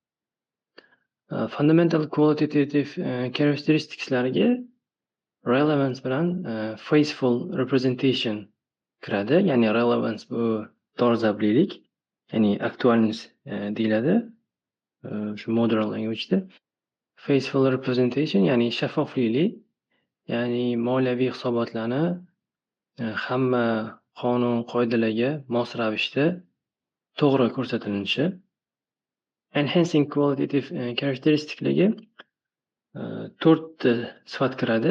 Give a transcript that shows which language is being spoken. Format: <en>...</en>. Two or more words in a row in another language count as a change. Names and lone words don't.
<en>Fundamental qualitative, characteristicslarga relevance bilan, faithful representation kiradi.</en> <uz>Ya'ni relevance bu dolzarblik, ya'ni aktualность, deyiladi, shu</uz> <en>modern language'da. Faithful representation,</en> <uz>ya'ni shaffoflik, ya'ni moliyaviy hisobotlarni, hamma qonun qoidalarga mos ravishda to'g'ri ko'rsatilishi.</uz> <en>Enhancing qualitative, characteristiclarga,</en> <uz>4 ta sifat kiradi.</uz>